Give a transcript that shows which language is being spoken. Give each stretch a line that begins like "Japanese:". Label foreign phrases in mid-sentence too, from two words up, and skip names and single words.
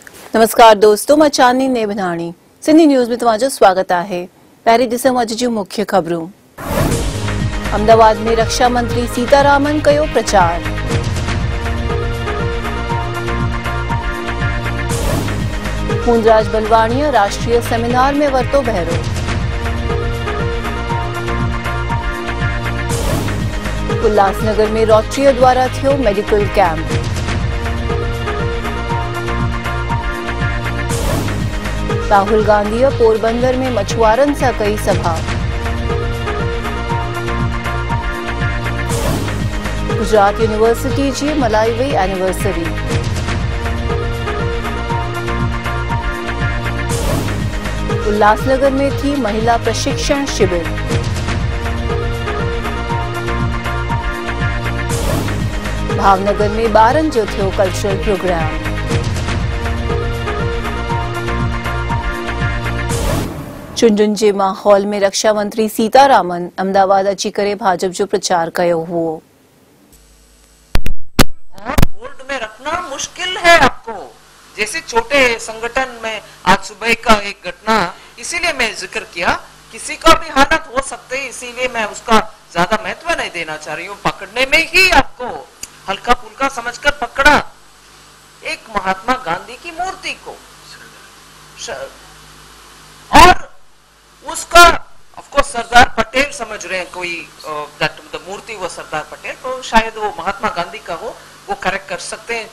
Sindhi: नमस्कार दोस्तों, मैं चांदनी नेभनाणी सिंधी न्यूज़ में तव्हांजो स्वागत है। पहिरीं ॾिसूं अॼु जूं मुख्य ख़बरूं। अहमदाबाद में रक्षा मंत्री सीतारामन कयो प्रचार। हूंदराज बलवाणीअ राष्ट्रीय सेमिनार में वरितो बहिरो। उल्हासनगर में रोटरीअ द्वारा थियो मेडिकल कैंप। राहुल गांधी पोरबंदर में मछुआरनि सां कई सभा। गुजरात यूनिवर्सिटी जी मल्हाई वई एनिवर्सरी। उल्हासनगर में थी महिला प्रशिक्षण शिविर। भावनगर में ॿारनि जो थियो कल्चरल प्रोग्राम। चूंडुनि जे माहौल में रक्षा मंत्री सीतारामन अहमदाबाद अची करे भाजपा जो प्रचार कयो हुओ।
Hindi: होल्ड में रखना मुश्किल है आपको, जैसे छोटे संगठन में आज सुबह का एक घटना, इसीलिए मैं जिक्र किया। किसी का भी हालत हो सकते है, इसीलिए मैं उसका ज्यादा महत्व नहीं देना चाह रही हूँ। पकड़ने में ही आपको हल्का फुल्का समझकर पकड़ा एक महात्मा गांधी की मूर्ति को, और उसका ऑफकोर्स सरदार पटेल समझ रहे हैं कोई, मूर्ति वो सरदार पटेल, तो शायद वो महात्मा गांधी का हो, वो करेक्ट कर सकते हैं।